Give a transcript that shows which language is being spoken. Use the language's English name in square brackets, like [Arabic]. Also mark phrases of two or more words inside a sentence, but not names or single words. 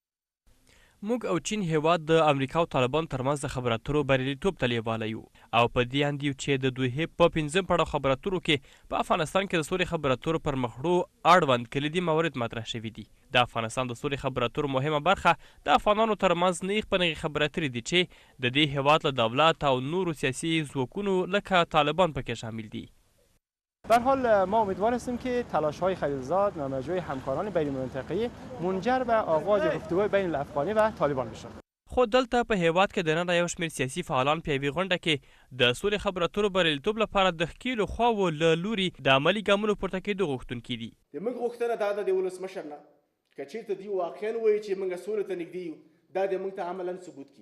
[Pashto] موږ او چین هیواد د امریکا او طالبانو ترمنځ د خبرو اترو بریالیتوب ته لیواله یو او په دې اند یو چې د دوی په 5 پړاو خبرو اترو کې په افغانستان کې د سولې خبرو اترو پر مخړو اړوند کلیدي موارد مطرح شوي دي. د افغانستان د سولې خبرو اترو مهمه برخه د افغانانو ترمنځ نیغ په نیغې خبرې اترې دي چې د دې هیواد له دولت او نورو سیاسي ځواکونو لکه طالبان پکې شامل دي. [Persian] به هر حال ما امیدوار هستیم که تلاش‌های خلیلزاد نامجوی همکاران بین‌المللی منجر به آغاز گفتگوهای بین الافغانی و طالبان بشه. [Pashto] خو دلته په هیواد کې د نن یو شمېر سیاسي فعالان په یوې غونډه کې د سولې خبرو اترو بریالیتوب لپاره د ښکېلو خواوو له لوري د عملي ګامونو پورته کېدو غوښتونکي دي. موږ غوښتنه دا ده د ولسمشر نه که چېرته دوی واقعا وایي چې موږ سولې ته نږدې یو، دا د موږ ته عملاً ثبوت کړي.